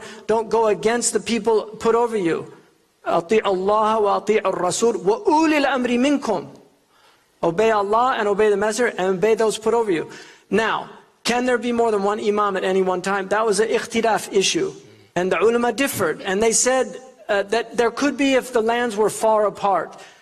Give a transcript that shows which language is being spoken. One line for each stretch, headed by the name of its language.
English: Don't go against the people put over you.
Arabic: أطيع الله وأطيع الرسول وأولي الأمر منكم.
English: Obey Allah and obey the Messenger and obey those put over you. Now, can there be more than one imam at any one time? That was an ikhtilaf issue. And the ulama differed. And they said that there could be if the lands were far apart.